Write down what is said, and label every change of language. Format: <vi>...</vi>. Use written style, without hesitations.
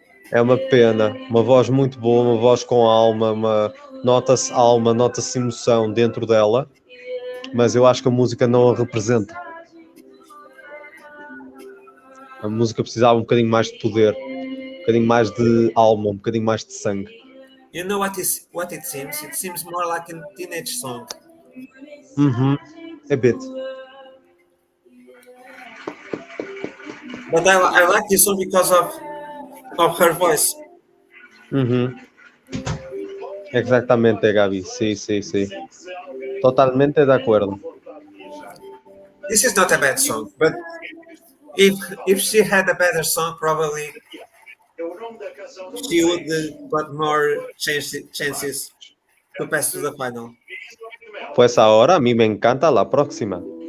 <pt>É uma pena, uma voz muito boa, uma voz com alma, nota-se alma, nota-se emoção dentro dela, mas eu acho que a música não a representa. A música precisava um bocadinho mais de poder, um bocadinho mais de alma, um bocadinho mais de sangue.</pt> <en>You know what it seems? It seems more like a teenage song. A bit. But I like this song because of her voice.</en> <es>Uhum. Exactamente, Gabi. Sí. Totalmente de acuerdo.</es> <en>This is not a bad song, but if she had a better song, probably she would got more chances to pass to the final.</en> <es>Pues ahora a mí me encanta la próxima.</es>